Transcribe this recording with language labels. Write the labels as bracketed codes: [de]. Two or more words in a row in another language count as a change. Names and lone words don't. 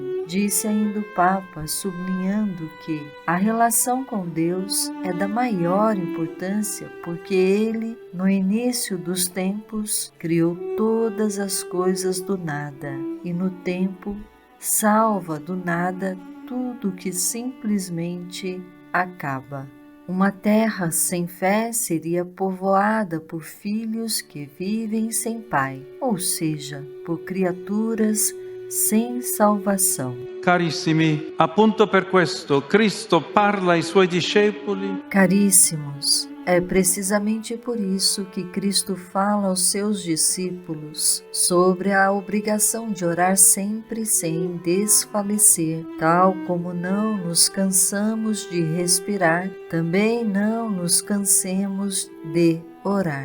[pt] Disse ainda o Papa, sublinhando que a relação com Deus é da maior importância porque Ele, no início dos tempos, criou todas as coisas do nada e no tempo salva do nada tudo que simplesmente acaba. Uma terra sem fé seria povoada por filhos que vivem sem pai, ou seja, por criaturas sem salvação. [it] Carissimi, appunto per questo Cristo parla ai suoi discepoli. [pt] Caríssimos, é precisamente por isso que Cristo fala aos seus discípulos sobre a obrigação de orar sempre sem desfalecer, tal como não nos cansamos de respirar, também não nos cansemos de orar.